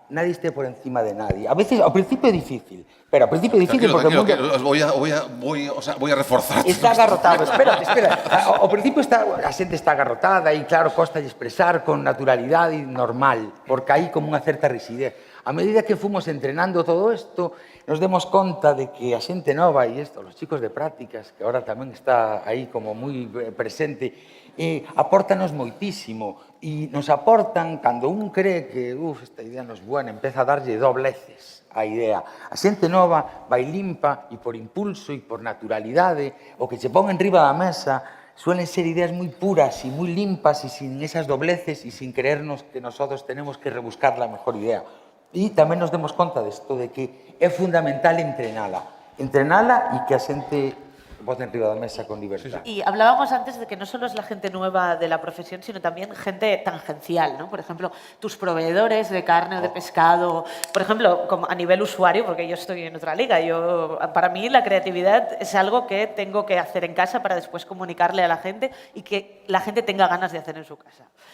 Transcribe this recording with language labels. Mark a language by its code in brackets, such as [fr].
[es] nadie esté por encima de nadie. [gl] A veces, ao principio é difícil, pero ao principio é difícil porque... [es] Tranquilo, voy a reforzar. Está agarrotado, espera. [gl] Ao principio a xente está agarrotada e claro, costa de expresar con naturalidade normal, porque hai como unha certa rigidez. A medida que fomos entrenando todo isto, nos demos conta de que a xente nova e isto, os chicos de prácticas, que ahora tamén está aí como moi presente, apórtanos moitísimo e nos aportan cando un cree que esta idea non é buena, empeza a darlle dobleces a idea. A xente nova vai limpa e por impulso e por naturalidade, o que se pon en riba da mesa suelen ser ideas moi puras e moi limpas e sin esas dobleces e [es] sin creernos que nosotros tenemos que rebuscar la mejor idea. [gl] E tamén nos demos conta desto, de que é fundamental entrenala e que a xente voz enriba da mesa con libertad. [es] Y hablábamos antes de que no solo es la gente nueva de la profesión, sino también gente tangencial, ¿no? Por ejemplo, tus proveedores de carne o de pescado. Por ejemplo, como a nivel usuario, porque yo estoy en otra liga, para mí la creatividad es algo que tengo que hacer en casa para después comunicarle a la gente y que la gente tenga ganas de hacer en su casa.